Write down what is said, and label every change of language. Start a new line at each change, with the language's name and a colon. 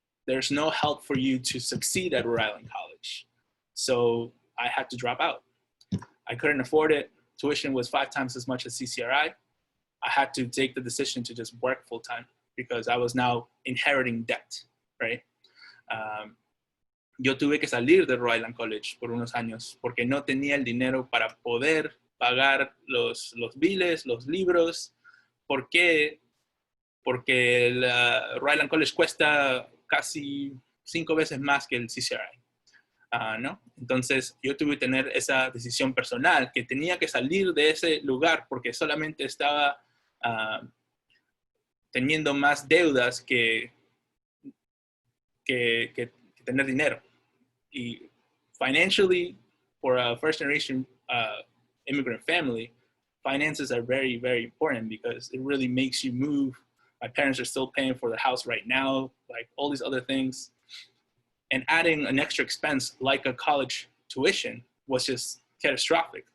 English: There's no help for you to succeed at Rhode Island College. So I had to drop out. I couldn't afford it. Tuition was 5 times as much as CCRI. I had to take the decision to just work full time because I was now inheriting debt, right?
Spanish: Yo tuve que salir de Rhode Island College por unos años porque no tenía el dinero para poder pagar los biles, los libros. ¿Por qué? Porque el Rhode Island College cuesta casi 5 veces más que el CCRI, ¿no? Entonces yo tuve que tener esa decisión personal que tenía que salir de ese lugar porque solamente estaba teniendo más deudas que tener dinero.
English: Y financially, for a first generation immigrant family, finances are very, very important because it really makes you move. My parents are still paying for the house right now, like all these other things. And adding an extra expense like a college tuition was just catastrophic.